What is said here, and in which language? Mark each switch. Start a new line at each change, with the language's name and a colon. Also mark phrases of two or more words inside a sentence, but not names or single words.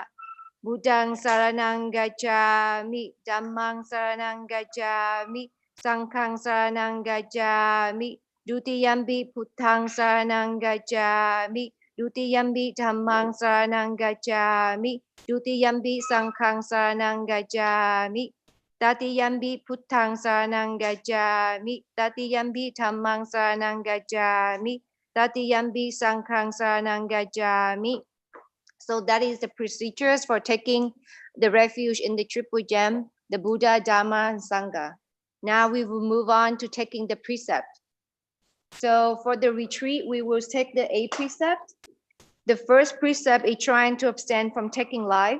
Pali: Buddhang saranang gacchami, dhammang saranang gacchami, sanghang saranang gacchami, dutiyampi puttang saranang gacchami, dutiyampi dhammang saranang gacchami, dutiyampi sanghang saranang gacchami, tatiyampi puttang saranang gacchami, tatiyampi dhammang saranang gacchami, tatiyampi sanghang saranang gacchami.
English: So that is the procedures for taking the refuge in the triple gem, the Buddha, Dharma, and Sangha. Now we will move on to taking the precept. So for the retreat, we will take the A precept. The first precept is trying to abstain from taking life.